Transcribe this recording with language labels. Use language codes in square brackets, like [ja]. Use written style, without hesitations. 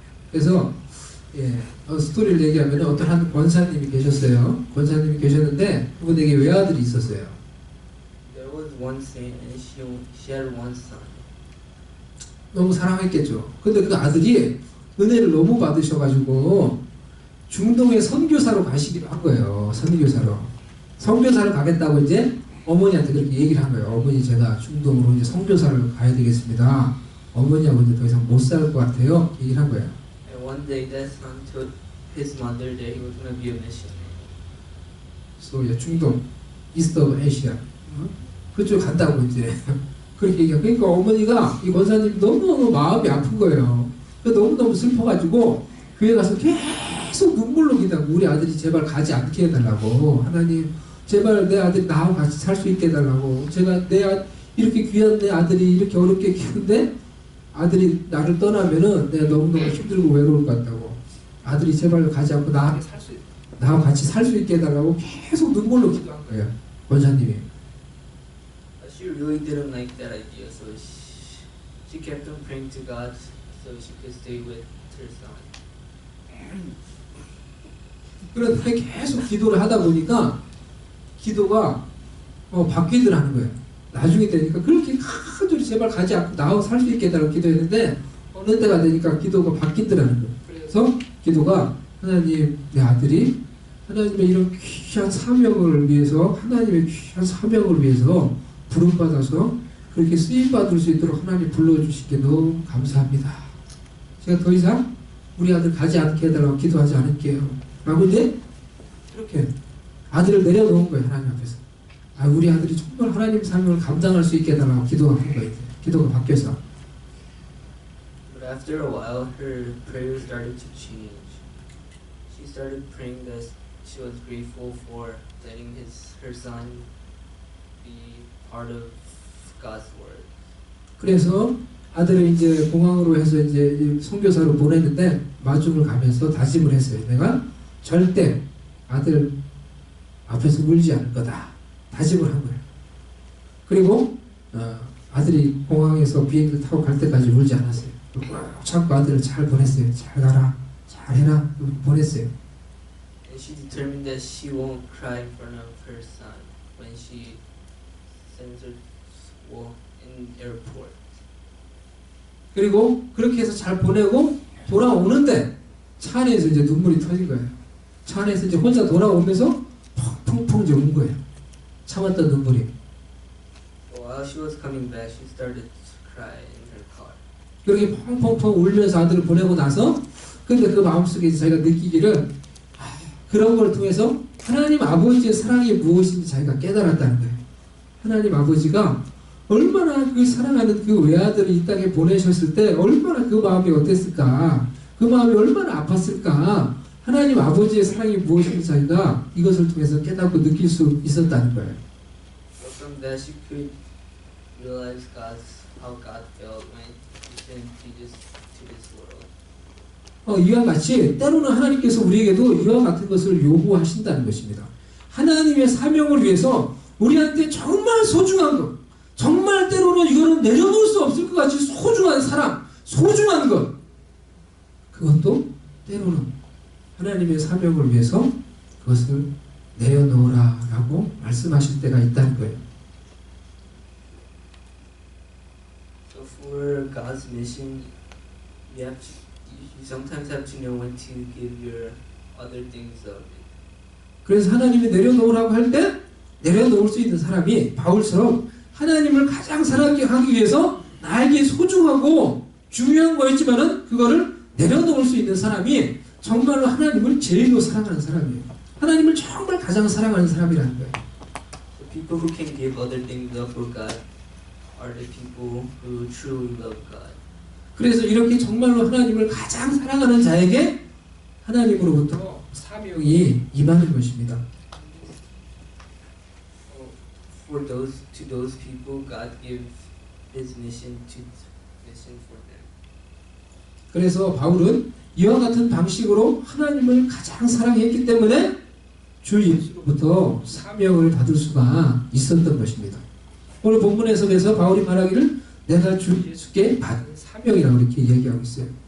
[ko] 그래서 스토리를 얘기하면 어떤 한 권사님이 계셨어요. 권사님이 계셨는데 그분에게 외아들이 있었어요. [en] There was one saint and she had one son. [ko] 너무 사랑했겠죠. 근데 그 아들이 은혜를 너무 받으셔가지고 중동에 선교사로 가시기로 한 거예요. 선교사로. 선교사로 가겠다고 이제 어머니한테 그렇게 얘기를 한 거예요. 어머니 제가 중동으로 이제 선교사를 가야 되겠습니다. 어머니하고 이제 더 이상 못 살 것 같아요. 얘기를 한 거예요. [en] And one day that son told his mother that he was going to be a missionary. So 중동, East of Asia. [ko] 그쪽 간다고 이제 그렇게 얘기하고. 그러니까 어머니가 이 권사님 너무너무 마음이 아픈 거예요. 너무너무 슬퍼가지고 교회 가서 계속 눈물로 기다고 우리 아들이 제발 가지 않게 해달라고. 하나님 제발 내 아들이 나하고 같이 살 수 있게 해달라고. 제가 이렇게 귀한 내 아들이 이렇게 어렵게 키운데 아들이 나를 떠나면은 내가 너무너무 힘들고 외로울 것 같다고. 아들이 제발 가지 않고 나하고 같이 살 수 있게 해달라고 계속 눈물로 기도한 거예요. 권사님이. [en] She really didn't like that idea, so she kept on praying to God so she could stay with her son. [ko] 그런데 계속 기도를 하다 보니까 기도가 바뀌더라는 거예요. 나중에 되니까 그렇게 간절히 제발 가지 않고 나하고 살 수 있게 해달라고 기도했는데 어느 때가 되니까 기도가 바뀌더라는 거예요. 그래서 기도가 하나님 내 아들이 하나님의 이런 귀한 사명을 위해서 하나님의 귀한 사명을 위해서 부름받아서 그렇게 쓰임받을 수 있도록 하나님 불러주시게 너무 감사합니다. 제가 더 이상 우리 아들 가지 않게 해달라고 기도하지 않을게요. 라고 이제 이렇게 아들을 내려놓은 거예요. 하나님 앞에서. 우리 아들이 정말 하나님 사명을 감당할 수 있게 해달라고 기도한 거예요. 기도가 바뀌어서. [en] But after a while, her prayer started to change. She started praying that she was grateful for letting her son be part of God's word. [ko] 그래서 아들을 이제 공항으로 해서 이제 선교사로 보냈는데 마중을 가면서 다짐을 했어요. 내가 절대 아들 앞에서 울지 않을 거다. 다짐을 한 거예요. 그리고 아들이 공항에서 비행기를 타고 갈 때까지 울지 않았어요. 참고 아들을 잘 보냈어요. 잘 가라, 잘 해라 보냈어요. [en] And she determined that she won't cry in front of her son when she sends her in airport. [ko] 그리고 그렇게 해서 잘 보내고 돌아오는데 차 안에서 이제 눈물이 터진 거예요. 차 안에서 이제 혼자 돌아오면서 펑펑펑 이제 운 거예요. 참았던 눈물이. [en] While she was coming back, she started to cry in her car. [ko] 그렇게 펑펑펑 울면서 아들을 보내고 나서 근데 그 마음속에 자기가 느끼기를 그런 걸 통해서 하나님 아버지의 사랑이 무엇인지 자기가 깨달았다는 거예요. 하나님 아버지가 얼마나 그 사랑하는 그 외아들을 이 땅에 보내셨을 때 얼마나 그 마음이 어땠을까, 그 마음이 얼마나 아팠을까, 하나님 아버지의 사랑이 무엇인지 자기가 이것을 통해서 깨닫고 느낄 수 있었다는 거예요. [en] So from that she could realize how God felt when He sent Jesus to this world. [ko] 이와 같이 때로는 하나님께서 우리에게도 이와 같은 것을 요구하신다는 것입니다. 하나님의 사명을 위해서 우리한테 정말 소중한 것, 정말 때로는 이거는 내려놓을 수 없을 것 같이 소중한 사람, 소중한 것, 그것도 때로는 하나님의 사명을 위해서 그것을 내려놓으라 라고 말씀하실 때가 있다는 거예요. [en] So for God's mission, you sometimes have to know when to give your other things up. [ko] 그래서 하나님이 내려놓으라고 할 때 내려놓을 수 있는 사람이 바울처럼 하나님을 가장 사랑하기 위해서 나에게 소중하고 중요한 거였지만은 그거를 내려놓을 수 있는 사람이 정말로 하나님을 제일로 사랑하는 사람이에요. 하나님을 정말 가장 사랑하는 사람이라는 거예요. [en] The people who can give other things up for God are the people who truly love God. [ko] 그래서 이렇게 정말로 하나님을 가장 사랑하는 자에게 하나님으로부터 사명이 임하는 것입니다. [en] For to those people, God gives His mission for them. [ko] 그래서 바울은 이와 같은 방식으로 하나님을 가장 사랑했기 때문에 주 예수로부터 사명을 받을 수가 있었던 것입니다. 오늘 본문 해석에서 바울이 말하기를 내가 주 예수께 받은 사명이라고 이렇게 얘기하고 있어요.